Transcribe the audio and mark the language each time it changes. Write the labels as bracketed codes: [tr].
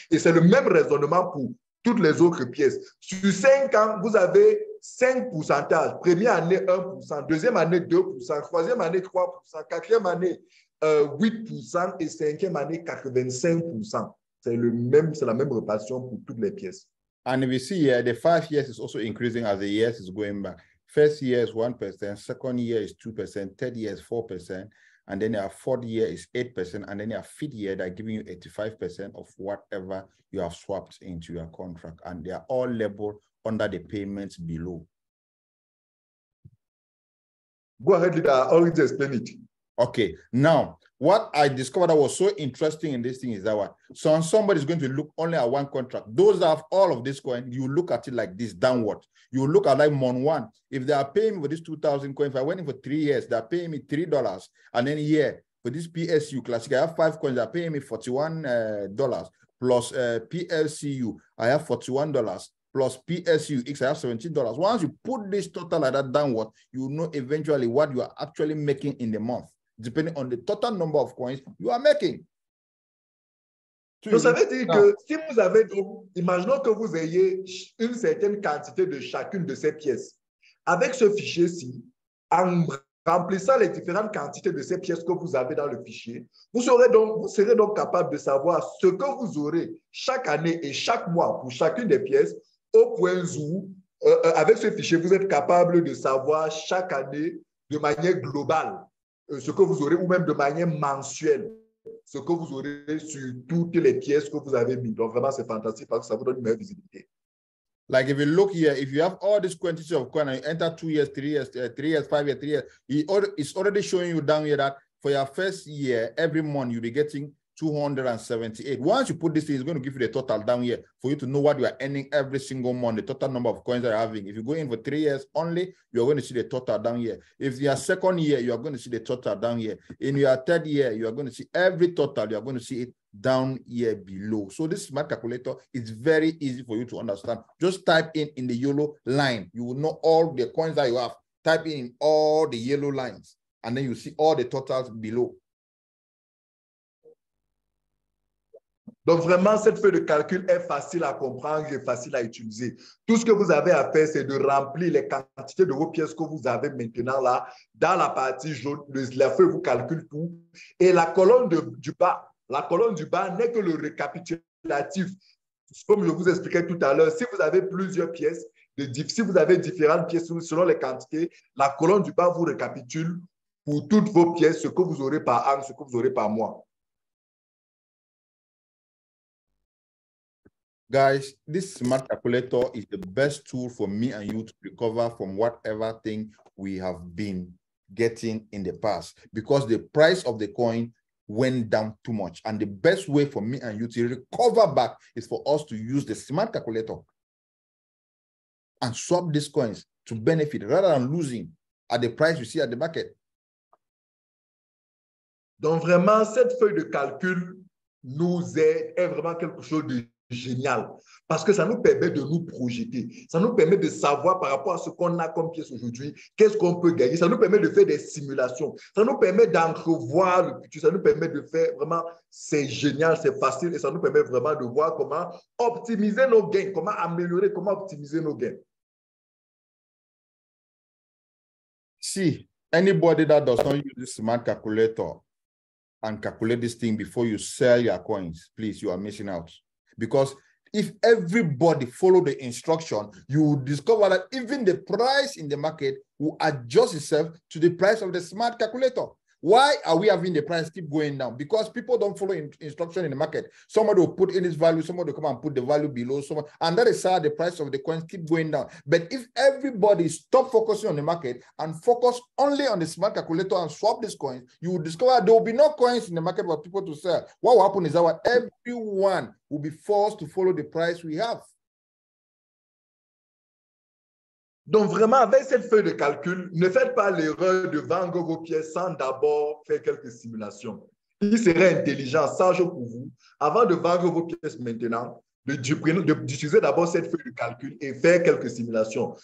[fr] Et c'est le même raisonnement pour toutes les autres pièces. Sur 5 ans, vous avez 5 pourcentages. Première année, 1%. Deuxième année, 2%. Troisième année, 3%. Quatrième année, 8% et cinquième année, 85%. C'est la même répartition pour toutes les pièces. [en] And we see here, the 5 years is also increasing as the years is going back. First year is 1%, second year is 2%, third year is 4%, and then our fourth year is 8%, and then our fifth year, they're giving you 85% of whatever you have swapped into your contract, and they are all labeled under the payments below. Go ahead, leader. I already explained it. Okay, now, what I discovered that was so interesting in this thing is that what? So somebody's going to look only at one contract. Those that have all of this coin, you look at it like this, downward. You look at like Mon 1. If they are paying me for this 2,000 coin, if I went in for 3 years, they're paying me $3. And then here, for this PSU Classic, I have 5 coins, they're paying me $41 plus PLCU, I have $41. Plus PSU X, I have $17. Once you put this total like that downward, you know eventually what you are actually making in the month, depending on the total number of coins you are making. [fr] Donc, ça veut dire que si vous avez, imaginons que vous ayez une certaine quantité de chacune de ces pièces. Avec ce fichier-ci, en remplissant les différentes quantités de ces pièces que vous avez dans le fichier, vous serez donc capable de savoir ce que vous aurez chaque année et chaque mois pour chacune des pièces, au point où, avec ce fichier, vous êtes capable de savoir chaque année de manière globale ce que vous aurez, ou même de manière mensuelle, ce que vous aurez sur toutes les pièces que vous avez mis. Donc, vraiment, c'est fantastique parce que ça vous donne une meilleure visibilité. [en] Like if you look here, if you have all this quantity of coin and you enter 2 years, 3 years, 3 years, 5 years, 3 years, it's already showing you down here that for your first year, every month you'll be getting 278. Once you put this in, it's going to give you the total down here for you to know what you are earning every single month, the total number of coins that you're having. If you go in for 3 years only, you're going to see the total down here. If your second year, you are going to see the total down here. In your third year, you are going to see every total, you are going to see it down here below. So this smart calculator is very easy for you to understand. Just type in the yellow line. You will know all the coins that you have. Type in all the yellow lines, and then you see all the totals below. [fr] Donc, vraiment, cette feuille de calcul est facile à comprendre et facile à utiliser. Tout ce que vous avez à faire, c'est de remplir les quantités de vos pièces que vous avez maintenant là. Dans la partie jaune, la feuille vous calcule tout. Et la colonne du bas n'est que le récapitulatif. Comme je vous expliquais tout à l'heure, si vous avez plusieurs pièces, si vous avez différentes pièces selon les quantités, la colonne du bas vous récapitule pour toutes vos pièces, ce que vous aurez par an, ce que vous aurez par mois. [en] Guys, this smart calculator is the best tool for me and you to recover from whatever thing we have been getting in the past, because the price of the coin went down too much. And the best way for me and you to recover back is for us to use the smart calculator and swap these coins to benefit rather than losing at the price you see at the market. [fr] Donc, vraiment, cette feuille de calcul nous est vraiment quelque chose de génial parce que ça nous permet de nous projeter. Ça nous permet de savoir par rapport à ce qu'on a comme pièce aujourd'hui, qu'est-ce qu'on peut gagner. Ça nous permet de faire des simulations. Ça nous permet d'entrevoir le futur. Ça nous permet de faire vraiment, c'est génial, c'est facile et ça nous permet vraiment de voir comment optimiser nos gains, comment améliorer, comment optimiser nos gains. [en] See, anybody that does not use this smart calculator and calculate this thing before you sell your coins, please, you are missing out. Because if everybody follow the instruction, you will discover that even the price in the market will adjust itself to the price of the smart calculator. Why are we having the price keep going down? Because people don't follow instruction in the market. Somebody will put in this value, somebody will come and put the value below, someone, and that is how the price of the coins keep going down. But if everybody stop focusing on the market and focus only on the smart calculator and swap these coins, you will discover there will be no coins in the market for people to sell. What will happen is that everyone will be forced to follow the price we have. [fr] Donc, vraiment, avec cette feuille de calcul, ne faites pas l'erreur de vendre vos pièces sans d'abord faire quelques simulations. Il serait intelligent, sage pour vous, avant de vendre vos pièces maintenant, d'utiliser d'abord cette feuille de calcul et faire quelques simulations.